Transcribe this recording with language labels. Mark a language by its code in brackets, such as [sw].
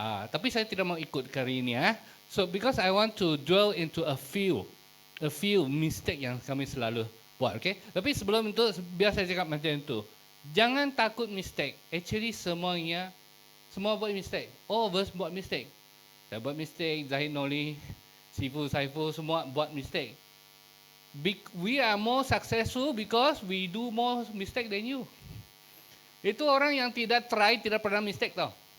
[ms] Tapi saya tidak mau ikut kali ini ya. [en] So because I want to dwell into a few mistake [ms] yang kami selalu buat, [en] okay? [ms] Tapi sebelum itu biar saya cakap macam itu. Jangan takut mistake. [en] Actually [ms] semua buat [en] mistake. All of us [ms] buat [en] mistake. [ms] Saya buat mistake, Zahid Noli, Sifu, Saiful, semua buat mistake. [en] We are more successful because we do more mistake than you. [ms] Itu orang yang tidak try, tidak pernah mistake tau.